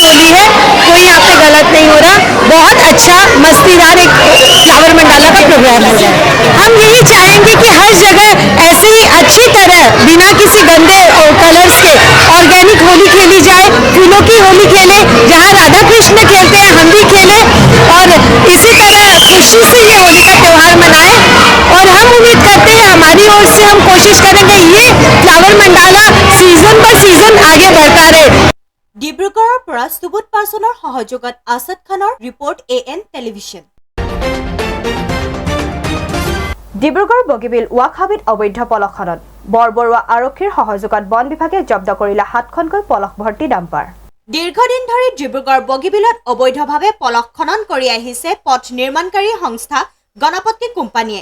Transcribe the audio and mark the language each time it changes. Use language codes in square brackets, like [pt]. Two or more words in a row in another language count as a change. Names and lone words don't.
[hi] होली है कोई यहाँ पे गलत नहीं हो रहा बहुत अच्छा मस्तीदार एक [en] flower mandala [hi] का प्रोग्राम हो रहा है हम यही चाहेंगे कि हर जगह ऐसे ही अच्छी तरह बिना किसी गंदे कलर्स के ऑर्गेनिक होली खेली जाए फूलों की होली खेले जहाँ राधा कृष्ण खेलते हैं हम भी खेलें और इसी तरह खुशी से ये होली का त्यौहार मनाएं और हम उम्मीद करते हैं हमारी ओर से हम कोशिश करेंगे ये [en] flower mandala season by season [hi] आगे बढ़ता रहे [as] ডিব্ৰুগড়ৰ পৰা সুবোধ পাৰ্চনৰ সহযোগত আছাদ খানৰ ৰিপৰ্ট AN টেলিভিছন ডিব্ৰুগড় বগীবিল ৱাকহাবিত অবৈধ পলখনত বৰবৰুৱা আৰক্ষীৰ সহযোগত বন বিভাগে জব্দ কৰিলে 7খনকৈ পলখ ভৰ্তি ডাম্পাৰ দীৰ্ঘদিন ধৰি ডিব্ৰুগড় বগীবিলত অবৈধভাৱে পলস খনন কৰি আহিছে পথ নিৰ্মাণকাৰী সংস্থা গণপতি কোম্পানীয়ে।